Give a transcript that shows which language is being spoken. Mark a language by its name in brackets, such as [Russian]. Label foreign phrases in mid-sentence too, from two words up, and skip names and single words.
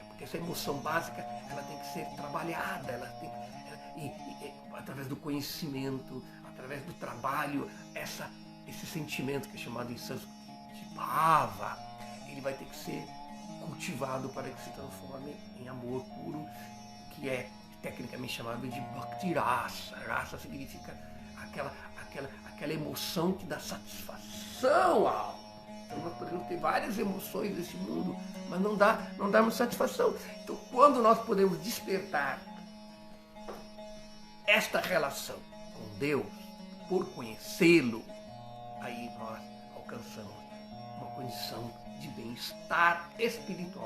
[Portuguese] Porque essa emoção básica ela tem que ser trabalhada, através do conhecimento, através do trabalho, esse sentimento que é chamado em sânscrito de bhava, ele vai ter que ser cultivado para que se transforme em amor puro, que é tecnicamente chamado de [Sanskrit] bhakti rasa. [Portuguese] Rasa significa aquela emoção que dá satisfação à alma. Então nós podemos ter várias emoções nesse mundo, mas não dá satisfação. Então quando nós podemos despertar esta relação com Deus, por conhecê-lo, aí nós alcançamos uma condição de bem-estar espiritual.